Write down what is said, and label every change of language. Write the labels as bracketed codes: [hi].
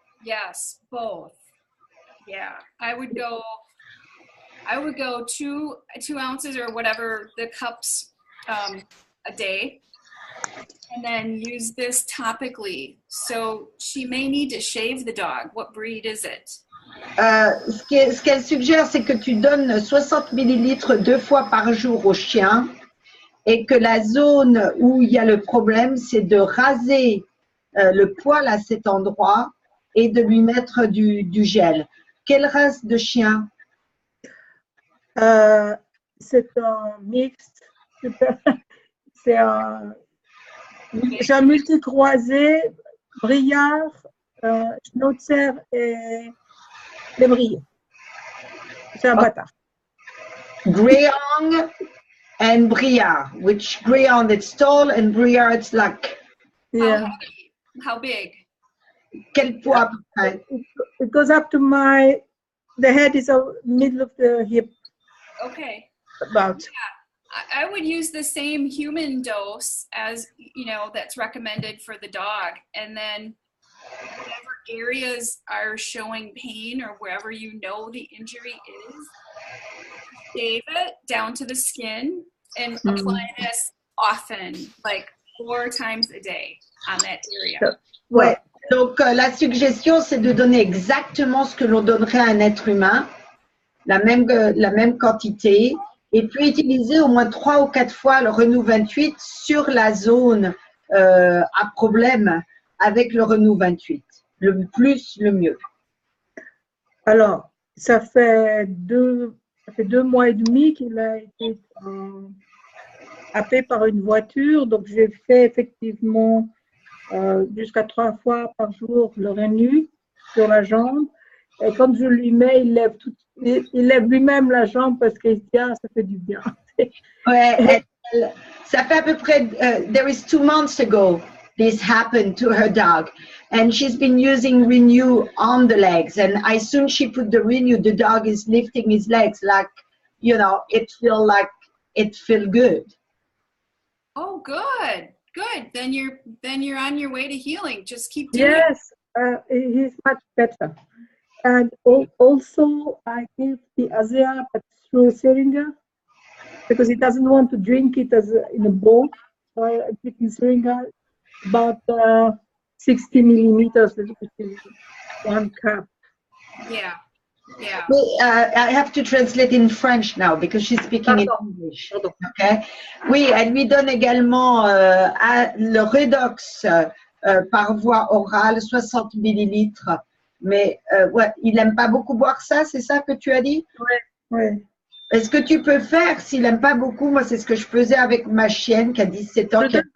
[en] Yes, both. Yeah, I would go 2 ounces or whatever the cups a day, and then use this topically. So she may need to shave the dog. What breed is it? [fr] Ce qu'elle suggère, c'est que tu donnes 60 millilitres 2 fois par jour au chien et que la zone où il y a le problème, c'est de raser le poil à cet endroit et de lui mettre du gel. Quelle race de chien? C'est un mixte. C'est un multicroisé, Briard, Schnauzer et lévrier. C'est un bâtard. [en] Greyhound and Briard, which Greyhound it's tall and Briard it's like. Yeah. How big? [fr] Quel poids à peu près? [en] It goes up to the head is the middle of the hip. Okay. About. Yeah. I would use the same human dose as, that's recommended for the dog. And then whatever areas are showing pain or wherever the injury is, shave it down to the skin and apply this often, like 4 times a day on that area. [fr] Ouais. Donc, la suggestion, c'est de donner exactement ce que l'on donnerait à un être humain, la même quantité, et puis utiliser au moins 3 ou 4 fois le Renew 28 sur la zone à problème avec le Renew 28. Le plus, le mieux. Alors, ça fait 2 mois et demi qu'il a été happé par une voiture, donc j'ai fait effectivement jusqu'à 3 fois par jour le Renew sur la jambe. Et quand je lui mets, il lève lui-même la jambe parce qu'il se dit, ah, ça fait du bien. Ouais, ça fait à peu près, [en] there is 2 months ago, this happened to her dog. And she's been using Renew on the legs. And as soon as she put the Renew, the dog is lifting his legs like, it feel good. Oh, good. Good. Then you're on your way to healing. Just keep doing it. Yes, he's much better. And also, I give the Azea through syringe because he doesn't want to drink it in a bowl. So I give him syringe about 60 millimeters, which is 1 cup. Yeah. Yeah. I have to translate in French now because she's speaking in English. Okay. [fr] Oui, elle lui donne également le Redox par voie orale, 60 millilitres. Mais ouais, il n'aime pas beaucoup boire ça, c'est ça que tu as dit? Oui. Est-ce que tu peux faire, s'il n'aime pas beaucoup, moi c'est ce que je faisais avec ma chienne qui a 17 ans.